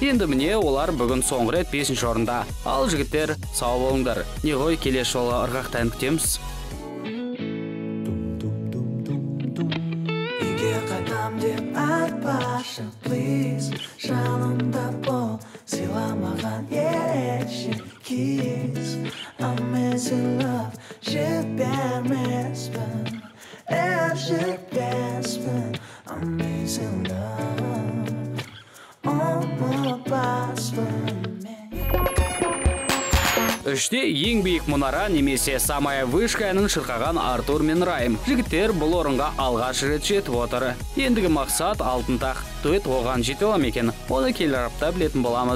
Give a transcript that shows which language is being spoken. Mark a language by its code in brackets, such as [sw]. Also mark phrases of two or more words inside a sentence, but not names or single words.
[kk] Енді міне олар бүгін соңғы рет 5-ші орында. Ал жігіттер, сау болыңдар. Не ғой, келесі жолы ырғақтан күтеміз. Үйге қайтам деп айтпашы, please. Жанымда бол, сыйламаған ерекше kiss. [en] I'm missing love, [kk] жетпермеспін, жетпеспін. [en] I'm missing love, [kk] ұмытпаспын мен. Үште ең биік мұнара немесе [ru] самая вышка [kk] әнін шырқаған Артур мен Райым. Жігіттер бұл орынға алғаш рет жетіп отыр. Ендігі мақсат алтын тақ. Дуэт оған жете ала ма екен? Оны келер апта білетін боламыз.